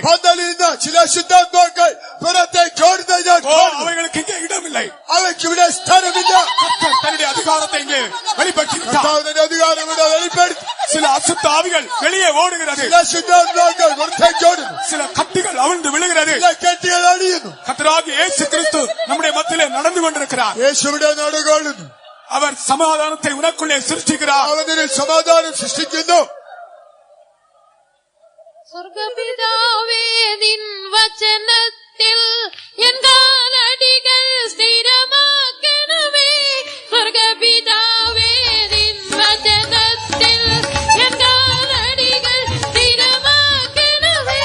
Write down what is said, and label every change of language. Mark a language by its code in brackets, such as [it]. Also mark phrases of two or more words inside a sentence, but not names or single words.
[ml] പന്തലിൽ നിന്ന് ചില ശുദ്ധാത്മാക്കൾ പുറത്തേക്ക് ഓടുന്നത് ഞാൻ കാണുന്നു. [ta] அவைகளுக்கு இங்கே இடமில்லை. [ml] അവയ്ക്ക് ഇവിടെ സ്ഥാനമില്ല. [ta] தன்னுடைய அதிகாரத்தை இங்கே வெளிப்படுத்திவிட்டார். [ml] കർത്താവിന്റെ അധികാരം ഇവിടെ വെളിപ്പെടുത്തി. [ta] சில அசுத்த ஆவிகள் வெளியே ஓடுகிறது. [ml] ചില ശുദ്ധാത്മാക്കൾ പുറത്തേക്ക് ഓടുന്നു. [ta] சில கட்டுகள் அவிழ்ந்து விழுகிறது. [ml] ചില കെട്ടുകൾ അടിയുന്നു. [ta] கர்த்தராகிய இயேசு கிறிஸ்து நம்முடைய மத்தியிலே நடந்து கொண்டிருக்கிறார். [ml] യേശു ഇവിടെ നടകൊള്ളുന്നു. [ta] அவர் சமாதானத்தை உனக்குள்ளே சிருஷ்டிக்கிறார். [ml] അവന് സമാധാനം സൃഷ്ടിക്കുന്നു. സ്വർഗപിതാവേ നിൻ വചനത്തിൽ എൻ കാലടികൾ സ്ഥിരമാക്കണമേ. സ്വർഗപിതാവേ നിൻ വചനത്തിൽ എൻ കാലടികൾ സ്ഥിരമാക്കണമേ.